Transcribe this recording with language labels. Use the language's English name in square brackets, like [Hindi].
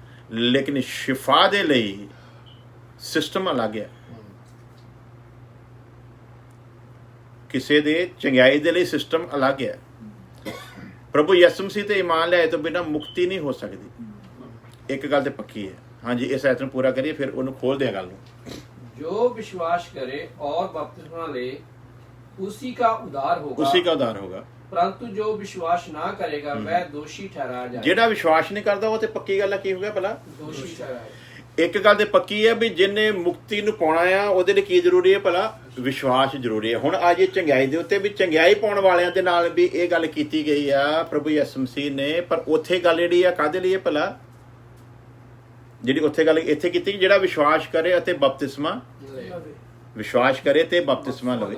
[Punjabi] ਲੇਕਿਨ ਸ਼ਿਫਾ ਦੇ ਲਈ ਸਿਸਟਮ ਅਲੱਗ ਹੈ। ਕਿਸੇ ਦੇ ਚੰਗਿਆਈ ਦੇ ਲਈ ਸਿਸਟਮ ਅਲੱਗ ਹੈ। ਪ੍ਰਭੂ ਯਿਸੂ ਮਸੀਹ ਤੇ ਈਮਾਨ ਲਿਆਏ ਤੋਂ ਬਿਨਾਂ ਮੁਕਤੀ ਨਹੀਂ ਹੋ ਸਕਦੀ। ਇੱਕ ਗੱਲ ਤੇ ਪੱਕੀ ਹੈ। ਹਾਂਜੀ ਇਸ ਆਇਤ ਨੂੰ ਪੂਰਾ ਕਰੀਏ ਫਿਰ ਉਹਨੂੰ ਖੋਲਦੇ ਆ ਗੱਲ ਨੂੰ। [Hindi] जो विश्वास करे और बपतिस्मा ले, उसी का उद्धार होगा। [Punjabi] ਉਸੇ ਦਾ ਉਦਾਰ ਹੋਗਾ। [Hindi] परंतु जो विश्वास ना करेगा वह दोषी ठहराया जाएगा। [Punjabi] ਜਿਹੜਾ ਵਿਸ਼ਵਾਸ ਨਹੀਂ ਕਰਦਾ ਉਹ ਤੇ ਪੱਕੀ ਗੱਲ ਆ। ਕੀ ਹੋ ਗਿਆ ਭਲਾ? [Hindi] दोषी ठहराया। [Punjabi] ਇੱਕ ਗੱਲ ਤੇ ਪੱਕੀ ਹੈ ਵੀ ਜਿਹਨੇ ਮੁਕਤੀ ਨੂੰ ਪਾਉਣਾ ਆ ਉਹਦੇ ਲਈ ਕੀ ਜ਼ਰੂਰੀ ਹੈ ਭਲਾ? ਵਿਸ਼ਵਾਸ ਜ਼ਰੂਰੀ ਹੈ। ਹੁਣ ਆ ਜੇ ਚੰਗਿਆਈ ਦੇ ਉੱਤੇ ਵੀ ਚੰਗਿਆਈ ਪਾਉਣ ਵਾਲਿਆਂ ਦੇ ਨਾਲ ਵੀ ਇਹ ਗੱਲ ਕੀਤੀ ਗਈ ਆ ਪ੍ਰਭੂ ਯਿਸੂ ਮਸੀਹ ਨੇ। ਪਰ ਉੱਥੇ ਗੱਲ ਜਿਹੜੀ ਆ ਕਾਹਦੇ ਲਈ ਹੈ ਭਲਾ? ਜਿਹੜੀ ਉੱਥੇ ਗੱਲ ਇੱਥੇ ਕੀਤੀ ਜਿਹੜਾ ਵਿਸ਼ਵਾਸ ਕਰੇ ਅਤੇ ਬਪਤਿਸਮਾ ਵਿਸ਼ਵਾਸ ਕਰੇ ਤੇ ਬਪਤਿਸਮਾ ਲਵੇ।